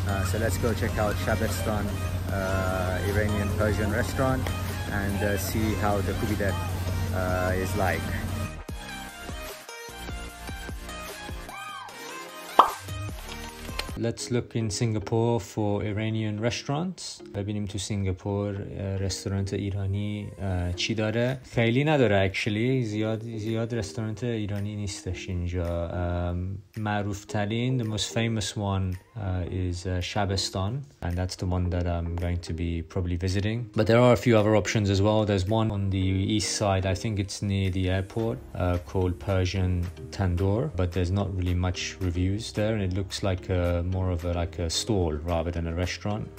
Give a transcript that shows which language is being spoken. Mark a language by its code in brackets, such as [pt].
[en] So let's go check out Shabestan Iranian Persian restaurant and see how the Koobideh is like. Let's look in Singapore for Iranian restaurants. [fa] ببینیم تو سینگاپور رستوران ایرانی چی داره. خیلی نداره actually. زیاد رستوران ایرانی نیستش اینجا. معروف ترین, [en] the most famous one is Shabestan, and that's the one that I'm going to be probably visiting. But there are a few other options as well. There's one on the east side, I think it's near the airport, called Persian Tandoor, but there's not really much reviews there, and it looks like more of a stall rather than a restaurant.